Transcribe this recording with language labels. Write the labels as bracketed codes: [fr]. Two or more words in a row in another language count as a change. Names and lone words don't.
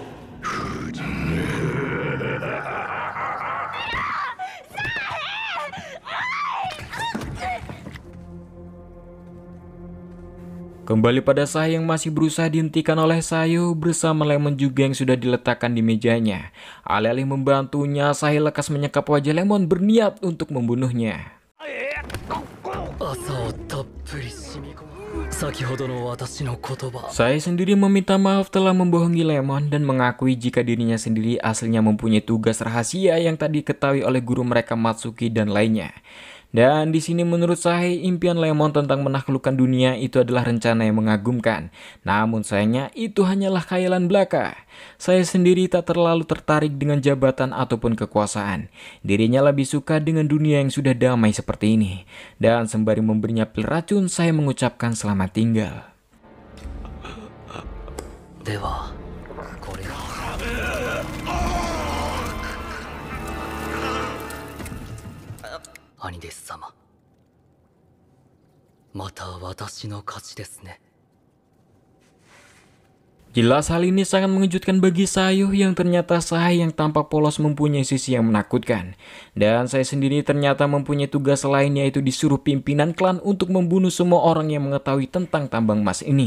[id] Kembali pada Sae yang masih berusaha dihentikan oleh Sayo bersama lemon juga yang sudah diletakkan di mejanya. Alih-alih membantunya, Sae lekas menyekap wajah lemon berniat untuk membunuhnya. [ja] 朝をたっぷり染み込む先ほどの私の言葉 [id] Sae sendiri meminta maaf telah membohongi Lemon dan mengakui jika dirinya sendiri aslinya mempunyai tugas rahasia yang tak diketahui oleh guru mereka Matsuki dan lainnya. Dan di sini menurut Sae, impian Lemon tentang menaklukkan dunia itu adalah rencana yang mengagumkan. Namun sayangnya itu hanyalah khayalan belaka. Sae sendiri tak terlalu tertarik dengan jabatan ataupun kekuasaan. Dirinya lebih suka dengan dunia yang sudah damai seperti ini. Dan sembari memberinya pil racun, Sae mengucapkan selamat tinggal. [ja] ではこれ兄弟子様また私の勝ちですね [id] Jelas hal ini sangat mengejutkan bagi Sayo yang ternyata Sae yang tampak polos mempunyai sisi yang menakutkan. Dan saya sendiri ternyata mempunyai tugas lain, yaitu disuruh pimpinan klan untuk membunuh semua orang yang mengetahui tentang tambang emas ini.